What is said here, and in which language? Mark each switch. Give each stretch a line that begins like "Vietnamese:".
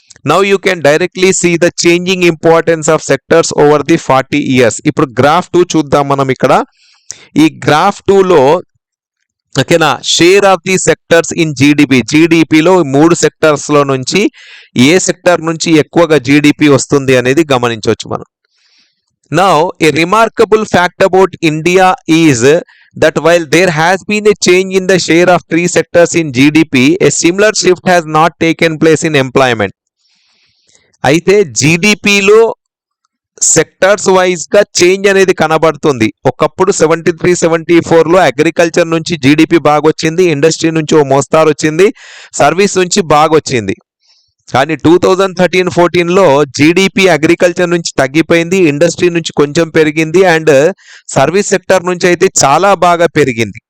English: Now you can directly see the changing importance of sectors over the 40 years.
Telugu: ఇప్పుడు graph 2 చూద్దాం మనం ఇక్కడ. ఈ గ్రాఫ్ 2లో ఓకేనా,
English: share of the sectors in
Telugu: జీడిపిలో 3 సెక్టర్స్ లో నుంచి ఏ సెక్టర్ నుంచి ఎక్కువగా జీడిపి వస్తుంది అనేది గమనించవచ్చు మనం.
English: Now a remarkable fact about India is that while there has been a change in the share of 3 sectors in GDP, a similar shift has not taken place in employment.
Telugu: అయితే జీడిపిలో sectors wise గా change అనేది కనబడుతుంది. ఒకప్పుడు 73-74లో agriculture నుంచి GDP బాగా వచ్చింది, industry నుంచి ఓ మోస్తారు వచ్చింది, సర్వీస్ నుంచి బాగా వచ్చింది. కానీ 2013-14లో జీడిపి అగ్రికల్చర్ నుంచి తగ్గిపోయింది, ఇండస్ట్రీ నుంచి కొంచెం పెరిగింది, అండ్ సర్వీస్ సెక్టర్ నుంచి అయితే చాలా బాగా పెరిగింది.